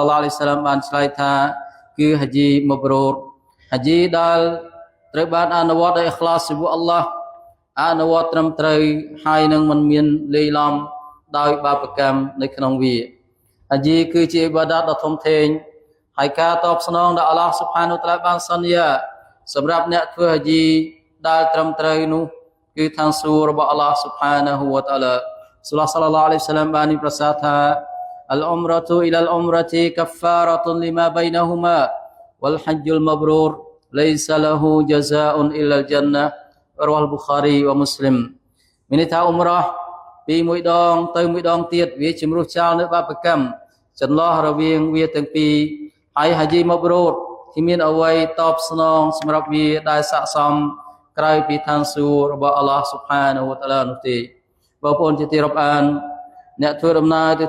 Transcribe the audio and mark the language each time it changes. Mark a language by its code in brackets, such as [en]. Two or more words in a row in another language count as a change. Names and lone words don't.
[ar] الله عليه وسلم [km] បានឆ្លើយថាគឺ [ar] حج مبرور [km] ហាជីដែលត្រូវបានអនុវត្តដោយអ៊ីខ្លាសជាមួយអល់ឡោះអនុវត្តត្រឹមត្រូវហើយនឹងមិនមានលេីឡំដោយបាបកម្មនៅក្នុងវាហាជីគឺជាអ៊ីបាដាតដ៏ធំធេងហើយការតបស្នងដល់ [ar] الله سبحانه وتعالى [km] បានសន្យាសម្រាប់អ្នកធ្វើហាជីដែលត្រឹមត្រូវនោះគឺឋានសួគ៌របស់ [ar] الله سبحانه وتعالى صلى الله عليه وسلم [km] បានប្រសាសន៍ថា [ar] العمرة إلى العمرة كفارة لما بينهما والحج المبرور ليس له جزاء إلا الجنة رواه البخاري ومسلم [km] មានន័យថាអ៊ុំរ៉ោះពីមួយដងទៅមួយដងទៀតវាជំរុះចោលនៅបាបកម្មចន្លោះរវាងវាទាំងពីរហើយហាជីម៉ាប់ រូតที่មានអ្វីតបស្នងសម្រាប់វាដែលស័ក្តិសមក្រៅពីឋានសួគ៌របស់ [ar] الله سبحانه وتعالى [km] នោះទេបងប្អូនជាទីរាប់អានអ្នកធ្វើដំណើរទៅ